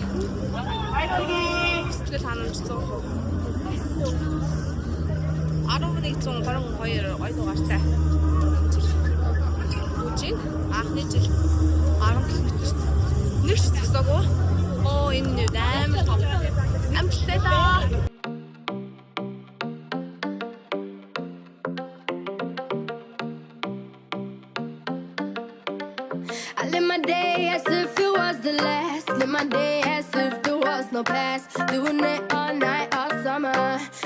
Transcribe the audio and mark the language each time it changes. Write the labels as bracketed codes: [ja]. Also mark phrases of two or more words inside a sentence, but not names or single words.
[mn] Сэтгэл ханамж 100%. 1132 гоё дугаартай. Үжин анхны жил 10 км. Нэг ч зогсоогүй. Энэ нь амар том. Амжилттай таа. [en] I live my day as if it was the last. Live my day as if there was no past. Doing it all night, all summer.